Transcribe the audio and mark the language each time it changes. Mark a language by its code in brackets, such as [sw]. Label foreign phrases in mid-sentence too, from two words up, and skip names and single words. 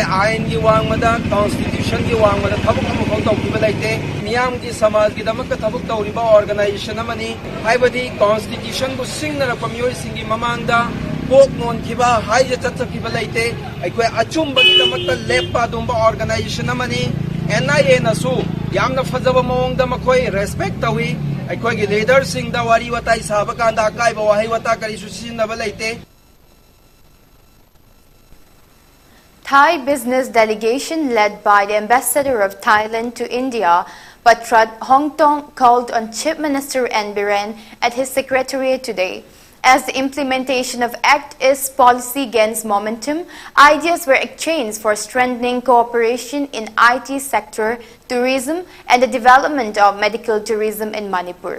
[mni] ain gi wangmada constitution gi wangmada thabuk amukong tawkiba laite miyam gi samaj gi damak thabuk tawriba organization amani haibadi constitution gu singna pamiyoi singi mamangda kok non kiba haije chatchakiba laite aikoi achumba gi damak lepa dumba organization amani NIA na su yamna fajaba mawngda makoi respect tawi aikoi gi leader singda wari watai saba kanda kai ba wahai wata kari su sinna ba laite. [en] Thai business delegation led by the ambassador of Thailand to India, Patrat Hongtong, called on Chief Minister N. Biren at his secretariat today. As the implementation of Act East policy gains momentum, ideas were exchanged for strengthening cooperation in IT sector, tourism and the development of medical tourism in Manipur.